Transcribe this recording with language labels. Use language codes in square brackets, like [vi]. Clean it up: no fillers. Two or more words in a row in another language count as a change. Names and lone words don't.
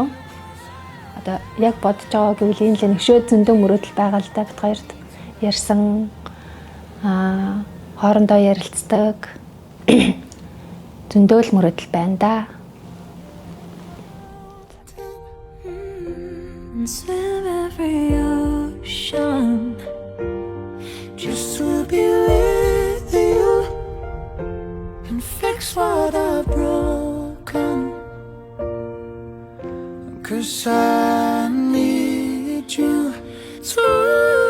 [mn] Одоо яг бодож байгаа гэвэл энэ л нэгшөө зөндөө мөрөөдөл байгаа л да бид хоёрт ярьсан хоорондоо ярилцдаг зөндөө л мөрөөдөл байна да. [en] and swim every ocean just to be with you and fix what I've broken. 'Cause I need you to